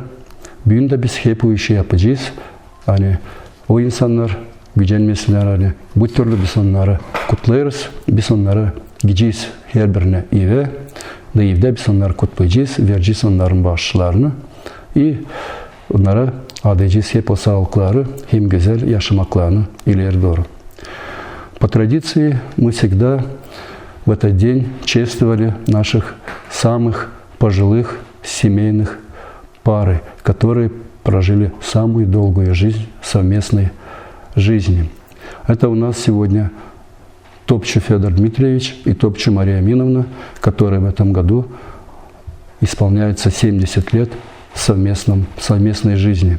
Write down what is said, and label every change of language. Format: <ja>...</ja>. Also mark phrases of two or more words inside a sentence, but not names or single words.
<gag>Bugün de biz hep bu işi yapacağız. Hani o insanlar gücenmesinler, hani bu türlü biz onları kutlayırız. Biz onları gideceğiz her birine eve. Da evde biz onları kutlayacağız, vereceğiz onların bağışlarını. Onlara adayacağız hep o sağlıkları, hem güzel yaşamaklarını ileri doğru.</gag> <ru>По традиции мы всегда в этот день чествовали наших самых пожилых семейных пары, которые прожили самую долгую жизнь совместной жизни. Это у нас сегодня Топчу Федор Дмитриевич и Топчу Мария Аминовна, которые в этом году исполняется 70 лет совместной жизни.</ru>